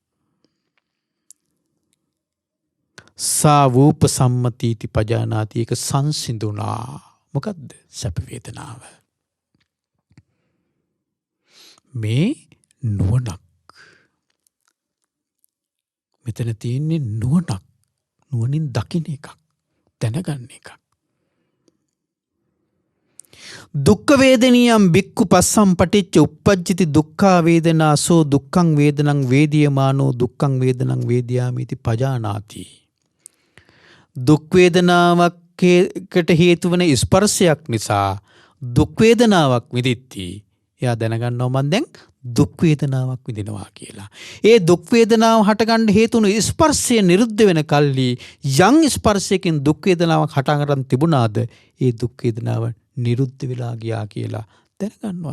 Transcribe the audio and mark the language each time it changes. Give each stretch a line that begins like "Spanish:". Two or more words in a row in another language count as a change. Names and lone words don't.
Pali: සා වූප සම්මතීති පජානාති
Sinhala: ඒක සංසිඳුණා. මොකද්ද? සැප වේදනාව. මේ නුවණක්. මෙතන තියෙන්නේ නුවණක්. නුවණින් දකින්න එකක්. දැනගන්න එකක්.
Pali: දුක්ඛ වේදනියම් බික්ඛු පස්සම් පටිච්ච උප්පජ්ජති දුක්ඛා වේදනා සෝ දුක්ඛං වේදනං වේදියමානෝ දුක්ඛං වේදනං වේදියාමිති පජානාති.
Sinhala: දුක් වේදනාවකට හේතු වන ස්පර්ශයක් නිසා දුක් වේදනාවක් විඳිtti. එයා දැනගන්නවා මම දැන් දුක් වේදනාවක් විඳිනවා කියලා. ඒ දුක් වේදනාව හටගන්න හේතු වුණු ස්පර්ශය නිරුද්ධ වෙන කල්ලි යම් ස්පර්ශයකින් දුක් වේදනාවක් හටගන්න තිබුණාද ඒ දුක් වේදනාව නිරුද්ධ වෙලා ගියා කියලා දැනගන්නවා.